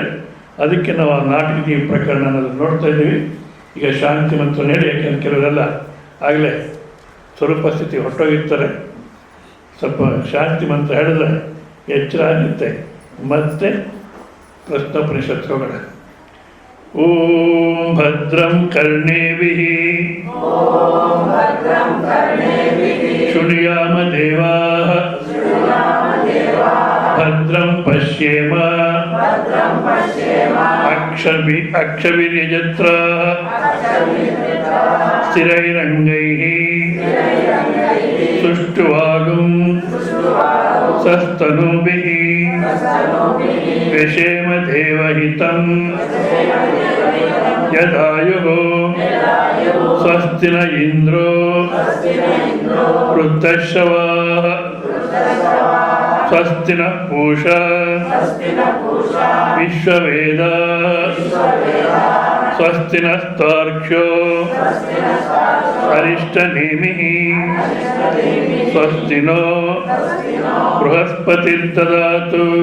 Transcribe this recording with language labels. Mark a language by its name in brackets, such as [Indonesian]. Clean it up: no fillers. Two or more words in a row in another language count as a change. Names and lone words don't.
[Kannada] ಅದಕ್ಕೆ ನಾವು ಆ ನಾಟಕೀಯ ಪ್ರಕರಣ ಅನ್ನೋದು ನೋಡ್ತಾ ಇದ್ದೀವಿ. ಈಗ ಶಾಂತಿ ಮಂತ್ರ ಹೇಳಿ, ಯಾಕೆಂದ್ರೆ ಕೆಲವರೆಲ್ಲ ಆಗಲೇ ಸ್ವರೂಪ ಸ್ಥಿತಿ ಹೊರಟೋಗಿರ್ತಾರೆ. ಸ್ವಲ್ಪ ಶಾಂತಿ ಮಂತ್ರ ಹೇಳಿದ್ರೆ ಎಚ್ಚರ ಆಗುತ್ತೆ. ಮತ್ತೆ ಪ್ರಶ್ನೋಪನಿಷತ್ತು ಹೋಗೋಣ. [Sanskrit] ಓಂ ಭದ್ರಂ ಕರ್ಣೇಭಿಃ ಶೃಣುಯಾಮ ದೇವಾಃ ಭದ್ರಂ ಪಶ್ಯೇಮ ಅಕ್ಷಭಿರ್ಯಜತ್ರಾಃ ಸ್ಥಿರೈರಂಗೈಃ ಸುಷ್ಟುವಾಗುಂ ಸಸ್ತನೂಭಿಃ ವ್ಯಶೇಮ ದೇವಹಿತಂ ಯದಾಯುಃ ಸ್ವಸ್ತಿ ನ ಇಂದ್ರೋ ವೃದ್ಧಶ್ರವಾಃ ಸ್ವಸ್ತಿ ನ ಪೂಷಾ ವಿಶ್ವವೇದಾಃ ಸ್ವಸ್ತಿ ನಸ್ತಾರ್ಕ್ಷ್ಯೋ ಅರಿಷ್ಟನೇಮಿಃ ಸ್ವಸ್ತಿ ನೋ ಬೃಹಸ್ಪತಿರ್ದದಾತು.